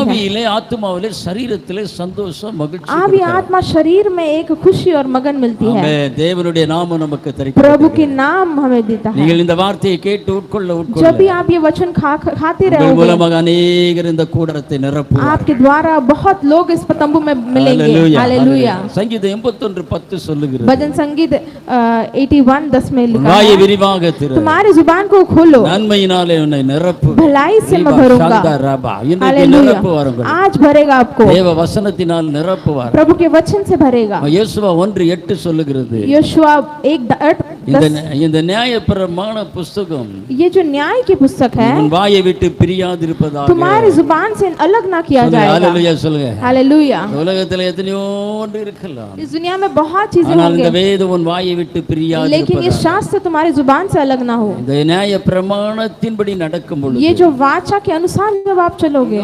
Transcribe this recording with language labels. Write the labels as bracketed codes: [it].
[ta] ஆவியிலே, ஆத்துமாவிலே, சரீரத்திலே சந்தோஷம், மகிழ்ச்சி [hi] आवी [ta] கொடுக்கிறார். [hi] आत्मा शरीर में एक खुशी और मगन मिलती है। [ta] ஆமென். தேவனுடைய நாமம் நமக்கு [hi] प्रभु [ta] தரிக்கப்பட்டிருக்கு. [hi] के नाम हमें देता है। [ta] நீங்கள் இந்த வார்த்தையை கேட்டு உட்கொள்ள [hi] जब भी आप ये वचन खाते [ta] உங்கள் [hi] रहोगे, [ta] மூலமாக अनेகர் இந்த கூடாரத்தை நிரப்புவார். [hi] आपके द्वारा बहुत लोग इस तंबू में मिलेंगे। Hallelujah, hallelujah. [ta] हालेलुया. சங்கீதம் 81:10 சொல்லுகிறது, [hi] भजन संगीत 81:10 में लिखा [ta] வாயை [hi] है, [ta] விரிவாக திற, [hi] तुम्हारी जुबान को खोलो, [ta] நன்மையினாலே உன்னை நிரப்பு, [hi] भलाई से मैं भरूंगा। [ta] இன்றைக்கு [hi] हालेलुया। [ta] நிரப்புவார் உங்களை. [hi] आज भरेगा आपको, [ta] தேவ வசனத்தினால் நிரப்புவார். [hi] प्रभु के वचन से भरेगा। [ta] யோசுவா 1:8 சொல்லுகிறது, [hi] यहोशुआ 1:10, [ta] இந்த நியாயப்பிரமாண புஸ்தகம் [hi] ये जो न्याय की पुस्तक है [ta] உன் வாயை விட்டு பிரியாதிருப்பதாக. [hi] तुम्हारी जुबान से अलग ना किया जाएगा। [ta] ஹalleluya சொல்லுங்க. [hi] हालेलुया। [ta] உலகத்துல எத்தனையோ ஒன்று இருக்கலாம், [hi] इस दुनिया में बहुत चीजें [ta] ஆனால் இந்த [hi] होंगी, [ta] வேதம் உன் வாயை விட்டு [hi] लेकिन ये [ta] பிரியாதிருப்பதாக. [hi] शास्त्र तुम्हारी जुबान से अलग ना हो। [ta] இந்த நியாய பிரமாணத்தின்படி நடக்கும் பொழுது, [hi] ये जो वाचा के अनुसार जब आप चलोगे,